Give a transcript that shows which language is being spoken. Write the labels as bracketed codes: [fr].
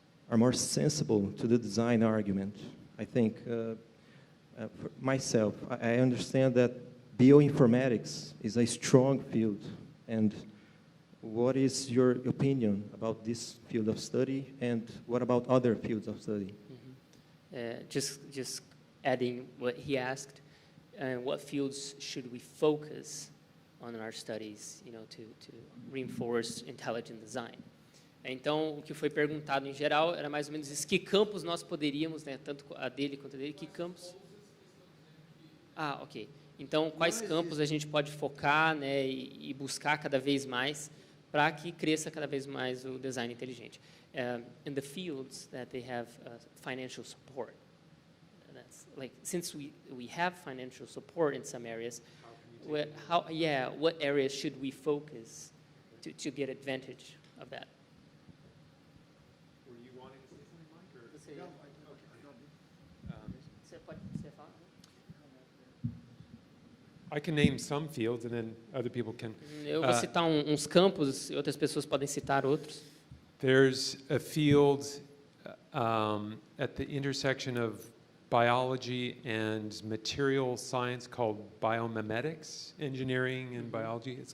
[en] are more sensible to the design argument. I think, for myself, I understand that bioinformatics is a strong field, and what is your opinion about this field of study, and what about other fields of study? Just adding what he asked, what fields should we focus on in our studies, to reinforce intelligent design? [pt] Então, o que foi perguntado em geral era mais ou menos isso: que campos nós poderíamos, tanto a dele quanto a dele, que campos? Ok. Então, quais campos a gente pode focar, e buscar cada vez mais para que cresça cada vez mais o design inteligente? [en] In the fields that they have financial support. That's like, since we have financial support in some areas, what areas should we focus to get advantage of that? Were you wanting to say something, Mike? Or? I can name some fields, and then other people can. [pt] Eu vou citar uns campos, e outras pessoas podem citar outros. [en] There's a field at the intersection of biology and material science called biomimetics, engineering and biology.